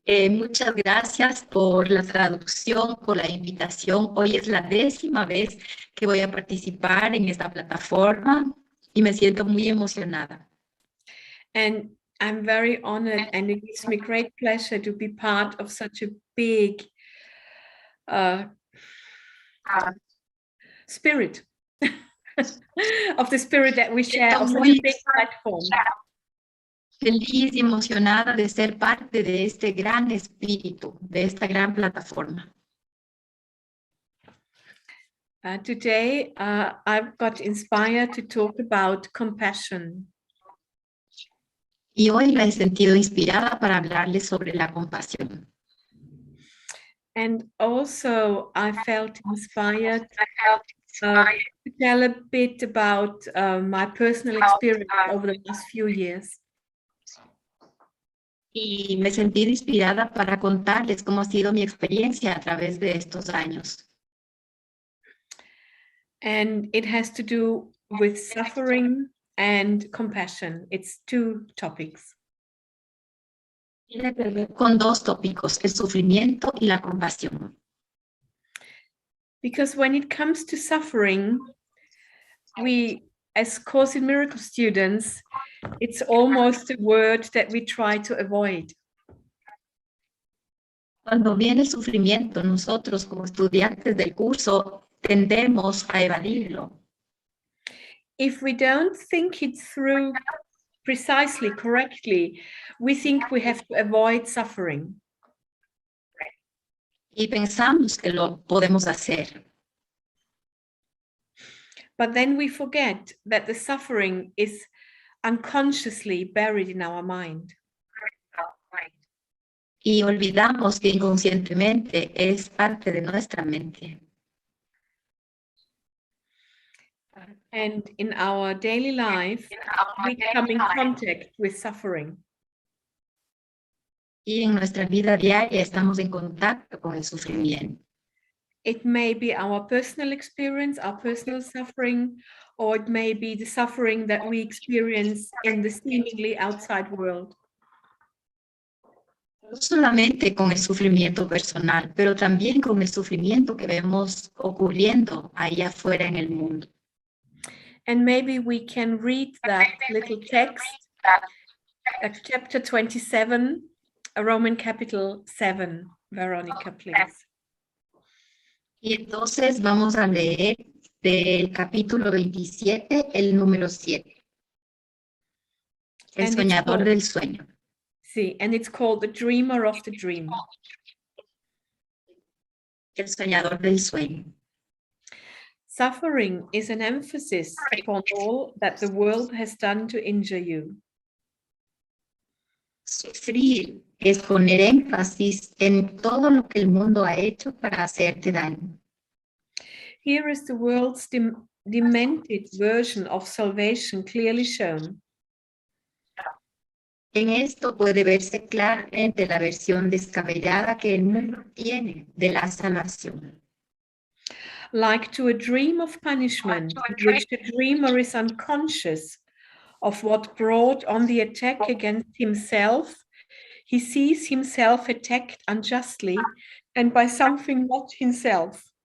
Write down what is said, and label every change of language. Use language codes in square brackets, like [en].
[es] Muchas gracias por la traducción, por la invitación. Hoy es la 10ª vez que voy a participar en esta plataforma y me siento muy emocionada. [en] And I'm very honored, and it gives me great pleasure to be part of such a big spirit, of the spirit that we share, of such a big platform. [es] Feliz y emocionada de ser parte de este gran espíritu, de esta gran plataforma. [en] Today, I've got inspired to talk about compassion. [es] Y hoy me he sentido inspirada para hablarles sobre la compasión. [en] And also, I felt inspired to tell a bit about my personal experience over the last few years. [es] Y me sentí inspirada para contarles cómo ha sido mi experiencia a través de estos años. [en] And it has to do with suffering and compassion. It's two topics. [es] Tiene que ver con dos tópicos, el sufrimiento y la compasión. [en] Because when it comes to suffering, we, as Course in Miracles students, it's almost a word that we try to avoid. [es] Cuando viene el sufrimiento, nosotros como estudiantes del curso tendemos a evadirlo. [en] If we don't think it through precisely, correctly, we think we have to avoid suffering. [es] Y pensamos que lo podemos hacer. [en] But then we forget that the suffering is unconsciously buried in our mind. [es] Y olvidamos que inconscientemente es parte de nuestra mente. [en] And in our daily life, we come in contact with suffering. [es] Y en nuestra vida diaria estamos en contacto con el sufrimiento. [en] It may be our personal experience, our personal suffering, or it may be the suffering that we experience in the seemingly outside world. [es] No solamente con el sufrimiento personal, pero también con el sufrimiento que vemos ocurriendo allá afuera en el mundo. [en] And maybe we can read that little text, chapter 27, Roman capital 7. Veronica, please. [es] Y entonces vamos a leer del capítulo 27, el número 7. El [en] And [es] soñador del sueño. [en] Sí, and it's called The Dreamer of the Dream. [es] El soñador del sueño. [en] Suffering is an emphasis upon all that the world has done to injure you. [es] Sufrir es poner énfasis en todo lo que el mundo ha hecho para hacerte daño. [en] Here is the world's demented version of salvation clearly shown. [es] En esto puede verse claramente la versión descabellada que el mundo tiene de la salvación. [en] Like to a dream of punishment, in which the dreamer is unconscious of what brought on the attack against himself, he sees himself attacked unjustly and by something not himself.